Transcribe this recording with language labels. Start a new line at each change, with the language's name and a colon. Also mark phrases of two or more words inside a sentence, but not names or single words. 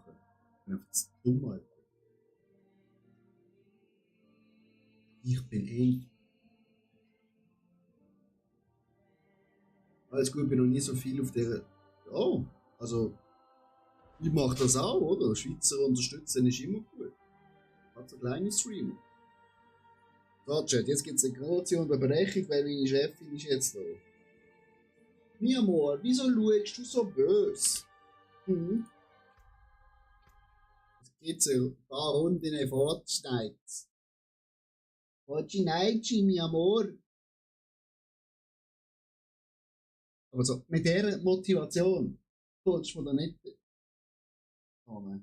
German: Ich bin einfach zu dumm, Alter. Ich bin Alles gut, ich bin noch nie so viel auf der. Oh, also. Ich mache das auch, oder? Schweizer unterstützen ist immer gut. Hat so kleine Streamer. So, Chat, jetzt gibt es eine große Unterbrechung, weil meine Chefin ist jetzt da.
Spanish: Mi amor,
German: wieso schaust du so böse? Hm? Es gibt so ein paar Runden in Fortnite. Fortnite,
Spanish: mi amor.
German: Aber so, mit dieser Motivation sollst du mir da nicht. Oh nein.